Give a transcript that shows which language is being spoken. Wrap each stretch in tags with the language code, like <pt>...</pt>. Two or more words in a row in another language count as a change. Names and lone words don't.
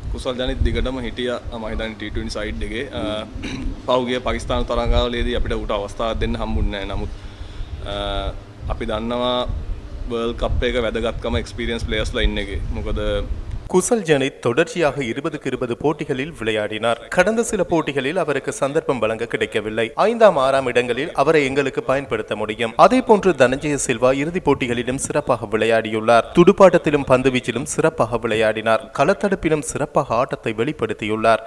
<si>කුසල් ජනිත් දිගටම හිටියා මම හිතන්නේ T20 සයිඩ් එකේ පහුගිය පාකිස්තාන තරඟාවලියේදී අපිට උට අවස්ථාවක් දෙන්න හම්බුන්නේ නැහැ. නමුත් අපි දන්නවා වර්ල්ඩ් කප් එක වැදගත්කම</si> <en>experience playersලා</en> <si>ඉන්න එකේ. මොකද</si> <ta>குசல் ஜனித் தொடர்ச்சியாக 20 போட்டிகளில் விளையாடினார். கடந்த சில போட்டிகளில் அவருக்கு சந்தர்ப்பம் வழங்க கிடைக்கவில்லை. 5ஆம் 6ஆம் இடங்களில் அவரை எங்களுக்கு பயன்படுத்த முடியும். அதே போன்று தனஞ்சய சில்வா இறுதிப் போட்டிகளிலும் சிறப்பாக விளையாடியுள்ளார். துடுப்பாட்டத்திலும் பந்துவீச்சிலும் சிறப்பாக விளையாடினார். களத்தடுப்பிலும் சிறப்பாக ஆட்டத்தை வெளிப்படுத்தியுள்ளார்.</ta>